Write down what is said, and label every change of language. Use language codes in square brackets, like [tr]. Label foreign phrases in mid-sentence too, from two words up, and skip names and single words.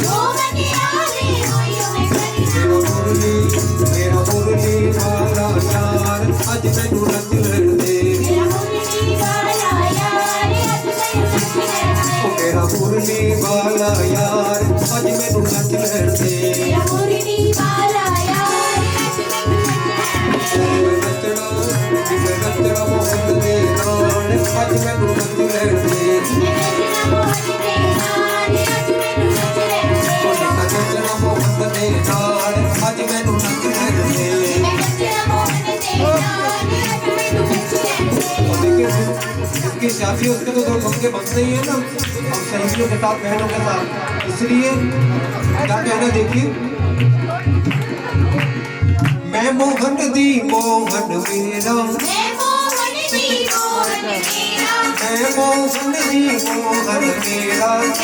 [pa] ਮੇਰਾ ਮੁਰਲੀ ਵਾਲਾ ਯਾਰ ਅੱਜ ਮੈਨੂੰ ਨੱਚ ਲੈਣ ਦੇ। ਮੇਰਾ ਮੁਰਲੀ ਵਾਲਾ ਯਾਰ ਅੱਜ ਮੈਨੂੰ ਨੱਚ ਲੈਣ ਦੇ। ਨੱਚਣਾ ਮੋਹਨ ਦੇ ਨਾਲ ਅੱਜ ਮੈਨੂੰ ਨੱਚ ਲੈਣ ਦੇ। ਨੱਚਣਾ ਮੋਹਨ ਦੇ ਨਾਲ ਅੱਜ ਮੈਨੂੰ ਨੱਚ ਲੈਣ ਦੇ। [hi] इसकी शादी उसके तो दो मौके बनते ही है ना, और सहेलियों के साथ बहनों के साथ, इसलिए क्या कहना देखिए। [pa] ਮੈਂ ਮੋਹਨ ਦੀ ਮੋਹਨ ਮੇਰਾ, ਮੈਂ ਮੋਹਨ ਦੀ ਮੋਹਨ ਮੇਰਾ।